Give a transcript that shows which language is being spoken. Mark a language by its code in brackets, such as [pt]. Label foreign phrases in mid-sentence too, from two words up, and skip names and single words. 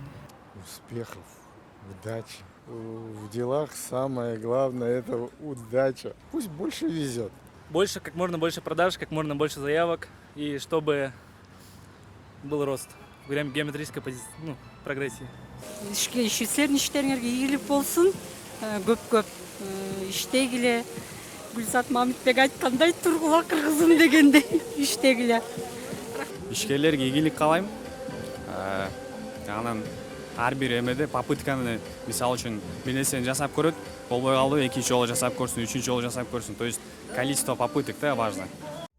[ru] Успехов, удачи. В делах самое главное – это удача. Пусть больше везет. Больше, как можно больше продаж, как можно больше заявок, и чтобы был рост в геометрической прогрессии. [ky] Силердин иштериңерге ийгилик болсун. Көп иштегиле. Гүлзат Мамитбек айткандай тургула кыргызым дегендей иштегиле. Ишкерлерге ийгилик каалайм. Анан ар бир эмеде попытканы мисалы үчүн бир нерсени жасап көрөт, болбой калды, экинчи жолу жасап көрсүн, үчүнчү жолу жасап көрсүн. [ru] То есть количество попыток да важно.